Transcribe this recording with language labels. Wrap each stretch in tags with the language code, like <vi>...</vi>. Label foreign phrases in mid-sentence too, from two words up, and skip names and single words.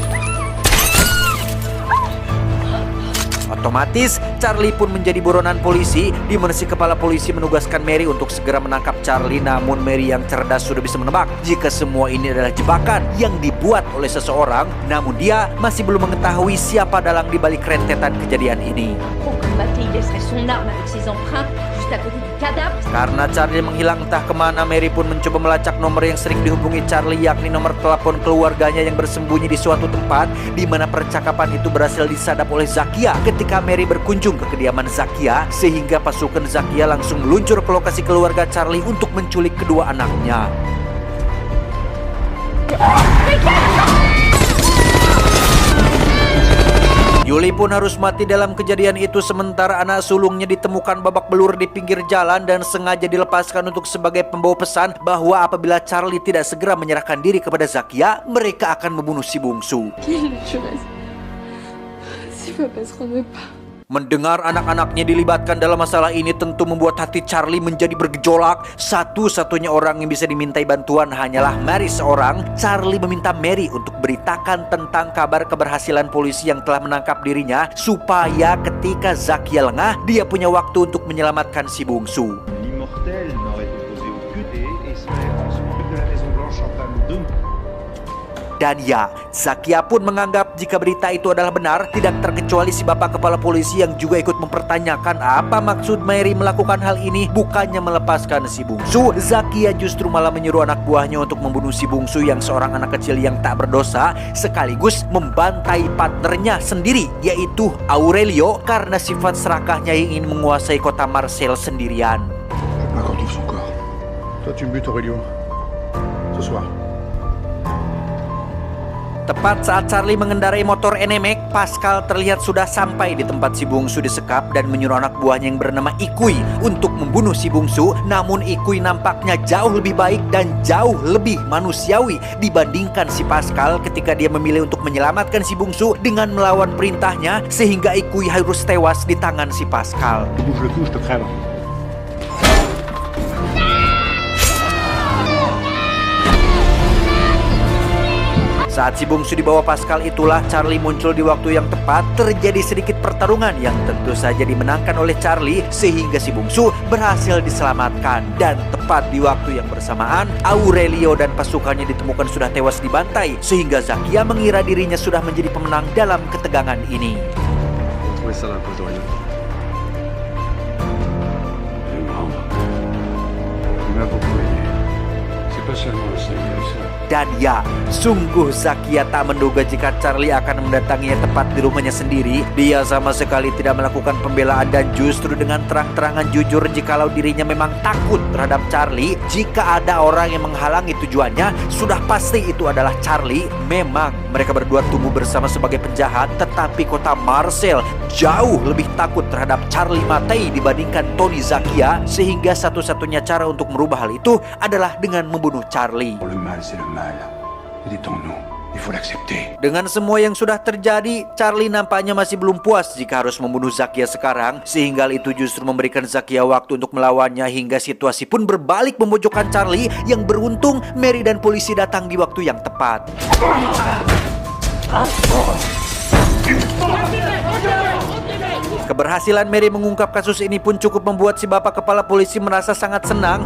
<id>Otomatis Charlie pun menjadi buronan polisi, di mana si kepala polisi menugaskan Mary untuk segera menangkap Charlie. Namun Mary yang cerdas sudah bisa menebak jika semua ini adalah jebakan yang dibuat oleh seseorang. Namun dia masih belum mengetahui siapa dalang di balik rentetan kejadian ini.</id> <fr>Mathé, il laisserait son arme avec ses empreintes juste à côté du cadavre.</fr> <id>Karena Charlie menghilang entah kemana, Mary pun mencoba melacak nomor yang sering dihubungi Charlie, yakni nomor telepon keluarganya yang bersembunyi di suatu tempat, di mana percakapan itu berhasil disadap oleh Zakia ketika Mary berkunjung ke kediaman Zakia, sehingga pasukan Zakia langsung meluncur ke lokasi keluarga Charlie untuk menculik kedua anaknya. Yuli pun harus mati dalam kejadian itu, sementara anak sulungnya ditemukan babak belur di pinggir jalan dan sengaja dilepaskan untuk sebagai pembawa pesan bahwa apabila Charlie tidak segera menyerahkan diri kepada Zakia, mereka akan membunuh si bungsu.</id> <fr>Si papa se rendait pas.</fr> <id>Mendengar anak-anaknya dilibatkan dalam masalah ini tentu membuat hati Charlie menjadi bergejolak. Satu-satunya orang yang bisa dimintai bantuan hanyalah Mary seorang. Charlie meminta Mary untuk beritakan tentang kabar keberhasilan polisi yang telah menangkap dirinya, supaya ketika Zakia lengah, dia punya waktu untuk menyelamatkan si bungsu.</id> <fr>L'immortel n'aurait opposé aucune et serait en ce moment de la Maison Blanche en train de...</fr> <id>Dan ya, Zakia pun menganggap jika berita itu adalah benar, tidak terkecuali si bapak kepala polisi yang juga ikut mempertanyakan apa maksud Mary melakukan hal ini. Bukannya melepaskan si bungsu, Zakia justru malah menyuruh anak buahnya untuk membunuh si bungsu yang seorang anak kecil yang tak berdosa, sekaligus membantai partnernya sendiri, yaitu Aurelio, karena sifat serakahnya yang ingin menguasai kota Marseille sendirian.</id> <fr>Je peux encore trouve son corps. Toi, tu me butes Aurelio. Ce soir.</fr> <id>Tepat saat Charlie mengendarai motor NMAX, Pascal terlihat sudah sampai di tempat si bungsu disekap dan menyuruh anak buahnya yang bernama Ikui untuk membunuh si bungsu. Namun Ikui nampaknya jauh lebih baik dan jauh lebih manusiawi dibandingkan si Pascal ketika dia memilih untuk menyelamatkan si bungsu dengan melawan perintahnya, sehingga Ikui harus tewas di tangan si Pascal.</id> <fr>Tu bouges le cou, je te crève.</fr> <id>Saat si bungsu dibawa Pascal itulah Charlie muncul di waktu yang tepat. Terjadi sedikit pertarungan yang tentu saja dimenangkan oleh Charlie, sehingga si bungsu berhasil diselamatkan. Dan tepat di waktu yang bersamaan, Aurelio dan pasukannya ditemukan sudah tewas dibantai, sehingga Zakia mengira dirinya sudah menjadi pemenang dalam ketegangan ini.</id> <fr>On va trouver ça dans la poche d'Aurélien. Elle est grande. C'est pas seulement le sénateur.</fr> <id>Dan ya, sungguh Zakia tak menduga jika Charlie akan mendatanginya tepat di rumahnya sendiri. Dia sama sekali tidak melakukan pembelaan dan justru dengan terang-terangan jujur jikalau dirinya memang takut terhadap Charlie. Jika ada orang yang menghalangi tujuannya, sudah pasti itu adalah Charlie. Memang mereka berdua tumbuh bersama sebagai penjahat, tetapi kota Marseille jauh lebih takut terhadap Charlie Mattei dibandingkan Tony Zakia, sehingga satu-satunya cara untuk merubah hal itu adalah dengan membunuh Charlie.</id> <fr>Le mal, c'est le mal. Il est en nous. Il faut l'accepter.</fr> <id>Dengan semua yang sudah terjadi, Charlie nampaknya masih belum puas jika harus membunuh Zakia sekarang, sehingga hal itu justru memberikan Zakia waktu untuk melawannya hingga situasi pun berbalik memojokkan Charlie. Yang beruntung, Mary dan polisi datang di waktu yang tepat. Keberhasilan Mary mengungkap kasus ini pun cukup membuat si bapak kepala polisi merasa sangat senang.</id>